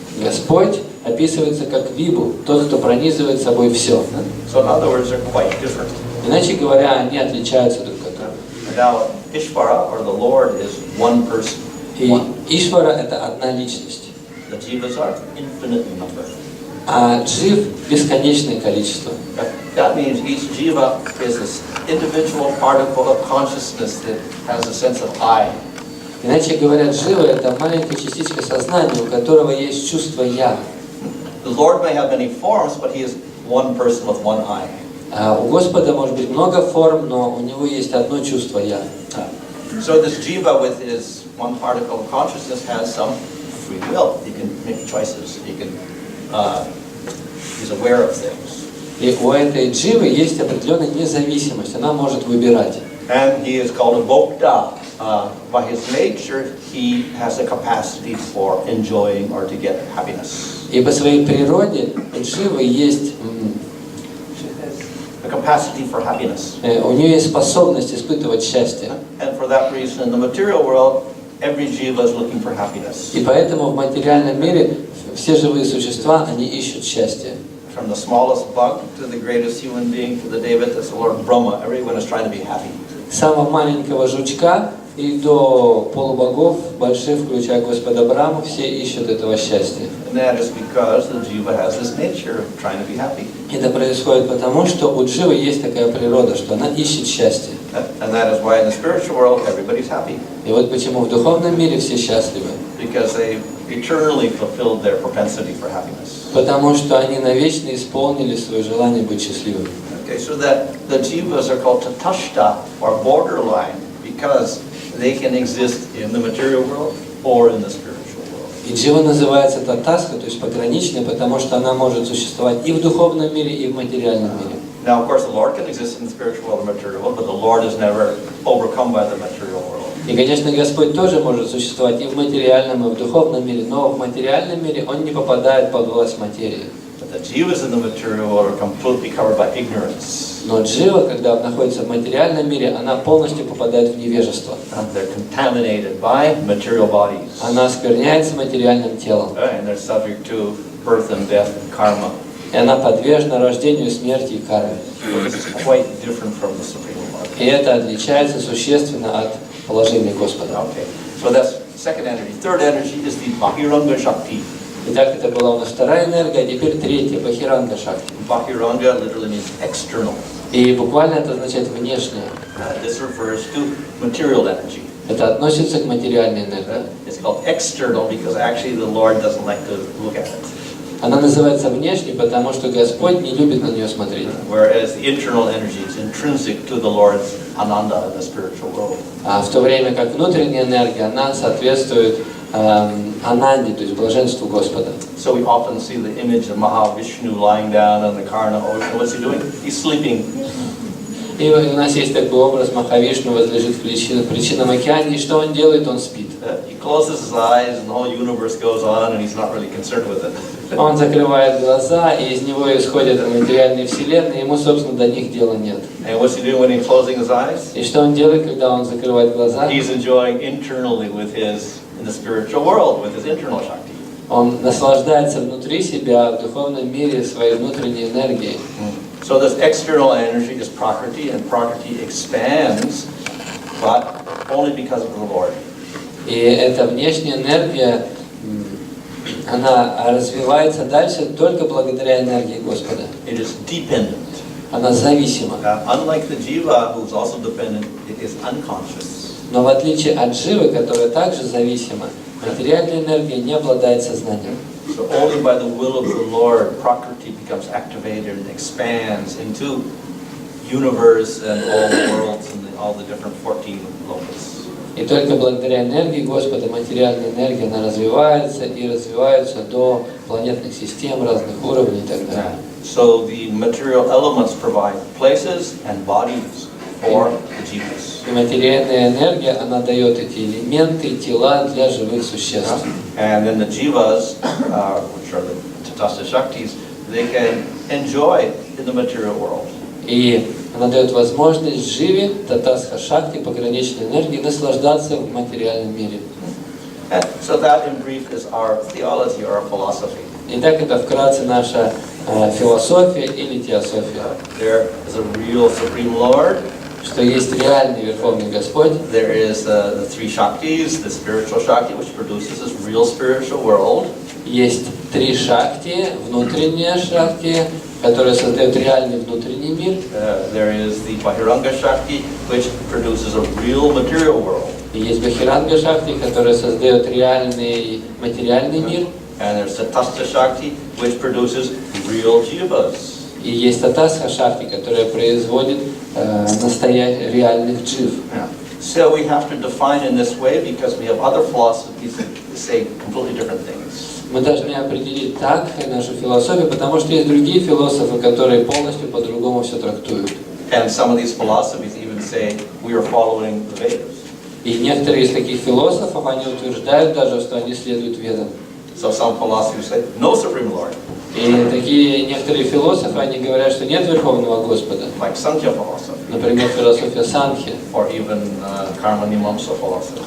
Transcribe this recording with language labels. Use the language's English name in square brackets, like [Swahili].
[Russian] Господь описывается как вибу, тот, кто пронизывает собой все. [English] So in other words, they're quite different. [Russian] Иначе говоря, они отличаются друг от друга. [English] Now, Ishvara, or the Lord, is one person. [Russian] И Ишвара — это одна личность. [English] The jivas are infinite in number. [Russian] А джив — бесконечное количество. [English] That means each jiva is this individual particle of consciousness that has a sense of I. [Russian] Иначе говоря, джива — это маленькая частичка сознания, у которого есть чувство «я». [English] The Lord may have many forms, but He is one person with one I. [Russian] У Господа может быть много форм, но у Него есть одно чувство «я». [English] So this jiva with his one particle of consciousness has some free will. He can make choices. He's aware of things. [Russian] И у этой дживы есть определенная независимость, она может выбирать. [English] And he is called a bhokta. By his nature, he has a capacity for enjoying or to get happiness. [Russian] И по своей природе у дживы есть [English] A capacity for happiness. [Russian] у нее есть способность испытывать счастье. [English] And for that reason, in the material world, every jiva is looking for happiness. [Russian] И поэтому в материальном мире все живые существа, они ищут счастье. [English] From the smallest bug to the greatest human being, to the Devata, to the Lord Brahma, everyone is trying to be happy. [Russian] Самого маленького жучка и до полубогов, больших, включая Господа Брахму, все ищут этого счастья. [English] And that is because the jiva has this nature of trying to be happy. [Russian] Это происходит потому, что у дживы есть такая природа, что она ищет счастье. [English] And that is why in the spiritual world everybody's happy. [Russian] И вот почему в духовном мире все счастливы. [English] Because they eternally fulfilled their propensity for happiness. [Russian] Потому что они навечно исполнили свое желание быть счастливыми. [English] Okay, so that the jivas are called tatashta, or borderline, because they can exist in the material world or in the spiritual world. [Russian] И джива называется татаска, то есть пограничная, потому что она может существовать и в духовном мире, и в материальном мире. [English] Now, of course, the Lord can exist in the spiritual world or material world, but the Lord is never overcome by the material world. [Russian] И, конечно, Господь тоже может существовать и в материальном, и в духовном мире, но в материальном мире Он не попадает под власть материи. [English] But the jivas in the material world are completely covered by ignorance. [Russian] Но джива, когда находится в материальном мире, она полностью попадает в невежество. [English] They're contaminated by material bodies. [Russian] Она оскверняется материальным телом. [English] And they're subject to birth and death and karma. [Russian] И она подвержена рождению, смерти и карме. [English] It's quite different from the Supreme Lord. [Russian] И это отличается существенно от положения Господа. [English] Okay, so that's second energy. Third energy is the Bahiranga Shakti. [Russian] Итак, это была у нас вторая энергия, а теперь третья, Бахиранга Шакти. [English] Bahiranga literally means external. [Russian] И буквально это означает внешнее. [English] This refers to material energy. [Russian] Это относится к материальной энергии. [English] It's called external because actually the Lord doesn't like to look at it. [Russian] Она называется внешней, потому что Господь не любит на нее смотреть. [English] Whereas the internal energy is intrinsic to the Lord's ananda in the spiritual world. [Russian] А в то время как внутренняя энергия, она соответствует ананде, то есть блаженству Господа. [English] So we often see the image of Mahavishnu lying down on the Karna ocean. What's he doing? He's sleeping. [Russian] И у нас есть такой образ Махавишну возлежит в причинном океане, и что он делает? Он спит. [English] He closes his eyes and the whole universe goes on and he's not really concerned with it. [Russian] Он закрывает глаза, и из него исходят материальные вселенные, ему, собственно, до них дела нет. [English] And what's he doing when he's closing his eyes? [Russian] И что он делает, когда он закрывает глаза? [English] He's enjoying internally in the spiritual world, with his internal Shakti. [Russian] Он наслаждается внутри себя, в духовном мире, своей внутренней энергией. [English] So this external energy is Prakriti, and Prakriti expands, but only because of the Lord. [Russian] И эта внешняя энергия, она развивается дальше только благодаря энергии Господа. [English] It is dependent. [Russian] Она зависима. [English] Unlike the jiva, who is also dependent, it is unconscious. [Russian] Но в отличие от дживы, которая также зависима, материальная энергия не обладает сознанием. [English] So only by the will of the Lord, Prakriti becomes activated and expands into universe and all the worlds and all the different 14 lokas. [Russian] И только благодаря энергии Господа, материальная энергия, она развивается и развивается до планетных систем, разных уровней и так далее. [English] So the material elements provide places and bodies for the jivas. [Russian] И материальная энергия, она дает эти элементы, тела для живых существ. [English] And then the jivas, which are the tatastha shaktis, they can enjoy in the material world. [Russian] И она дает возможность живе, татасха шакти, пограничной энергии, наслаждаться в материальном мире. [English] And so that in brief is our theology or our philosophy. [Russian] Итак, это вкратце наша философия или теософия. [English] There is a real Supreme Lord. [Russian] Что есть реальный Верховный Господь. [English] There is the three Shaktis, the spiritual Shakti, which produces this real spiritual world. [Russian] Есть три шакти, внутренняя шакти, которая создает реальный внутренний мир. [English] There is the Bahiranga Shakti, which produces a real material world. [Russian] И есть Бхану Шакти, которая создает реальный материальный мир. [English] And there's the Tatastha Shakti, which produces real jivas. [Russian] И есть Татастха Шакти, которая производит реальных джив. [English] So we have to define in this way because we have other philosophies that say completely different things. [Russian] Мы должны определить так нашу философию, потому что есть другие философы, которые полностью по-другому все трактуют. [English] And some of these philosophies even say we are following the Vedas. [Russian] И некоторые из таких философов, они утверждают даже, что они следуют ведам. [English] So some philosophers say no Supreme Lord. [Russian] И такие некоторые философы, они говорят, что нет Верховного Господа. [English] Like Sankhya philosophy. [Russian] Например, философия Санхи. [English] Or even Karma Mimamsa philosophy.